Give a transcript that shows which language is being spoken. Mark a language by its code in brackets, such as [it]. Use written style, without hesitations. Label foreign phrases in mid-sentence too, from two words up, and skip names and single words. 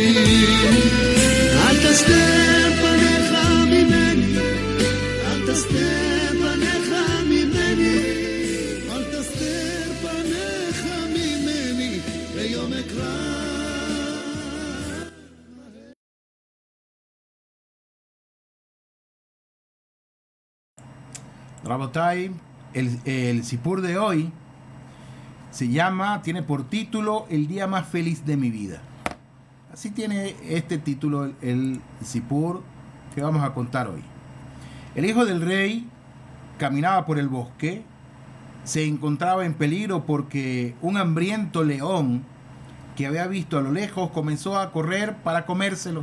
[he] אל תסתר פניך ממני, אל תסתר פניך ממני, אל תסתר פניך ממני, ביום אקרא. [es] Rabotai, el Sipur de hoy tiene por título El día más feliz de mi vida. Así tiene este título el Sipur que vamos a contar hoy. El hijo del rey caminaba por el bosque, se encontraba en peligro porque un hambriento león que había visto a lo lejos comenzó a correr para comérselo.